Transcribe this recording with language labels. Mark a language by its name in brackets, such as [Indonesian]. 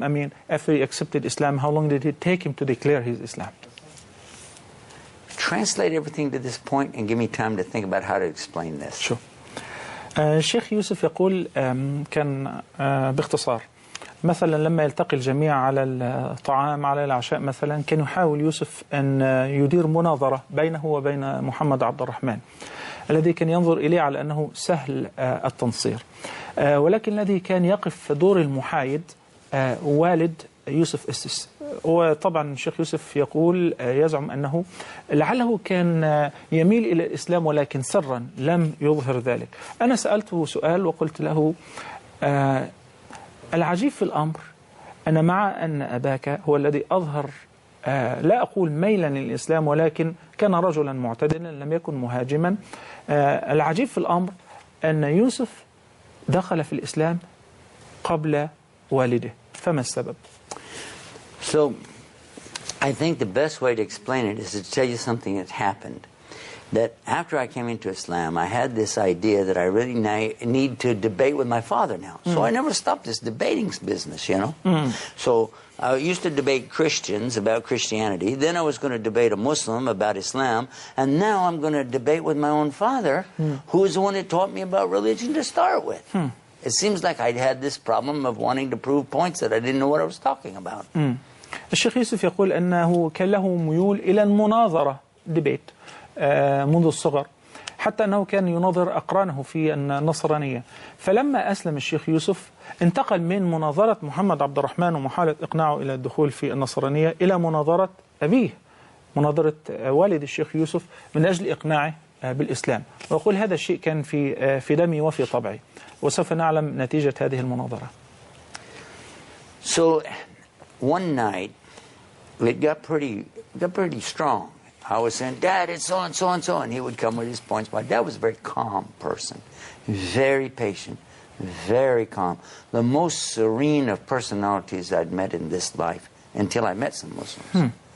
[English] I mean, after he accepted Islam, how long did it take him to declare his Islam? Translate everything to this point and give me time to think about how to explain this. Sure. [Arabic] الشيخ يوسف يقول كان باختصار مثلا لما يلتقي الجميع على الطعام على العشاء مثلا كان يحاول يوسف أن يدير مناظرة بينه وبين محمد عبد الرحمن الذي كان ينظر إليه على أنه سهل التنصير، ولكن الذي كان يقف دور المحايد والد يوسف استس. وطبعا الشيخ يوسف يقول يزعم أنه لعله كان يميل إلى الإسلام ولكن سرا لم يظهر ذلك. أنا سألته سؤال وقلت له العجيب في الأمر أن مع أن أباك هو الذي أظهر لا أقول ميلا للإسلام ولكن كان رجلا معتدلا لم يكن مهاجما، العجيب في الأمر أن يوسف دخل في الإسلام قبل والده، فما السبب؟ [English] So, I think the best way to explain it is to tell you something that happened. That after I came into Islam, I had this idea that I really need to debate with my father now. So I never stopped this debating business, you know. So I used to debate Christians about Christianity. Then I was going to debate a Muslim about Islam. And now I'm going to debate with my own father, who is the one that taught me about religion to start with. It seems like I'd had this problem of wanting to prove points that I didn't know what I was talking about. [Arabic] الشيخ يوسف يقول أنه كان له ميول إلى المناظرة ديبيت منذ الصغر، حتى أنه كان يناظر أقرانه في النصرانية. فلما أسلم الشيخ يوسف انتقل من مناظرة محمد عبد الرحمن ومحاولة إقناعه إلى الدخول في النصرانية إلى مناظرة أبيه، مناظرة والد الشيخ يوسف من أجل إقناعه بالإسلام. وأقول هذا الشيء كان في دمي وفي طبعي، وسوف نعلم نتيجة هذه المناظرة. [English] So one night it got pretty strong. I was saying, Dad, it's so and so and so, and he would come with his points. My dad was a very calm person, very patient, very calm. The most serene of personalities I'd met in this life until I met some Muslims.